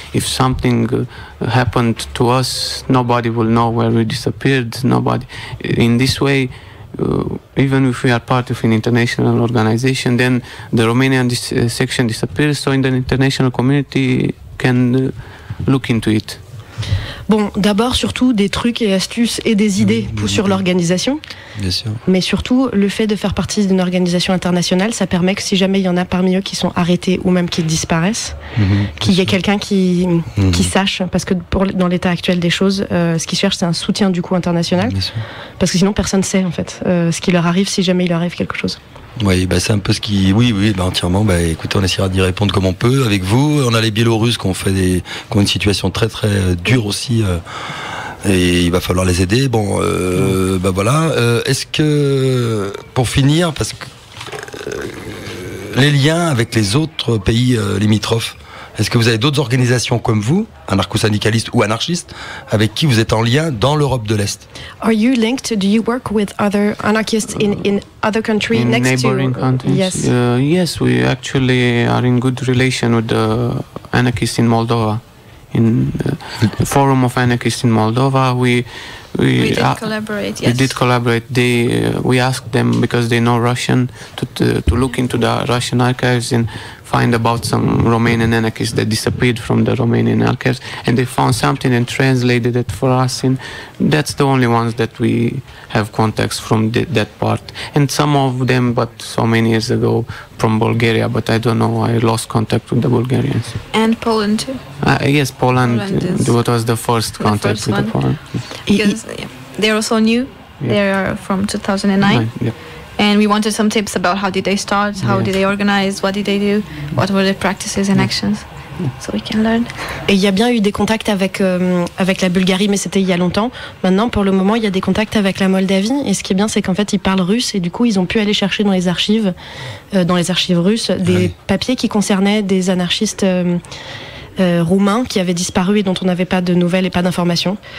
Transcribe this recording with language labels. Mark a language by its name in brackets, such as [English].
[English] If something happened to us, nobody will know where we disappeared. Nobody. In this way, even if we are part of an international organization, then the Romanian section disappears, so the international community can look into it. [French] Bon, d'abord, surtout, des trucs et astuces et des idées sur l'organisation. Bien sûr. Mais surtout, le fait de faire partie d'une organisation internationale, ça permet que si jamais il y en a parmi eux qui sont arrêtés ou même qui disparaissent, qu'il y ait quelqu'un qui sache, parce que dans l'état actuel des choses, ce qu'ils cherchent, c'est un soutien du coup international. Bien sûr. Parce que sinon, personne ne sait en fait ce qui leur arrive si jamais il leur arrive quelque chose. Oui, c'est un peu ce qui... Oui, entièrement. Écoutez, on essaiera d'y répondre comme on peut avec vous. On a les Biélorusses qui ont une situation très très dure aussi, et il va falloir les aider. Bon, voilà. Est-ce que, pour finir, parce que les liens avec les autres pays limitrophes, est-ce que vous avez d'autres organisations comme vous, anarcho-syndicalistes ou anarchistes, avec qui vous êtes en lien dans l'Europe de l'Est? [English] Are you linked? Do you work with other anarchists in other countries in next neighboring countries? Yes. Yes, we actually are in good relation with the anarchists in Moldova. In the Forum of Anarchists in Moldova, we did collaborate. Yes. We did collaborate. We asked them, because they know Russian, to look into the Russian archives and find about some Romanian anarchists that disappeared from the Romanian archives, and they found something and translated it for us. And that's the only ones that we have contacts from that part. And some of them, but so many years ago, from Bulgaria. But I don't know. I lost contact with the Bulgarians. And Poland too. Yes, Poland was the first contact with Poland. Because they're also new. Yeah. They are from 2009. Yeah. And we wanted some tips about how did they start, how did they organize, what did they do, what were their practices and actions, so we can learn. [French] Et il y a bien eu des contacts avec la Bulgarie, mais c'était il y a longtemps. Maintenant, pour le moment, il y a des contacts avec la Moldavie. Et ce qui est bien, c'est qu'en fait, ils parlent russe, et du coup, ils ont pu aller chercher dans les archives russes, des papiers qui concernaient des anarchistes roumains qui avaient disparu et dont on n'avait pas de nouvelles et pas d'informations.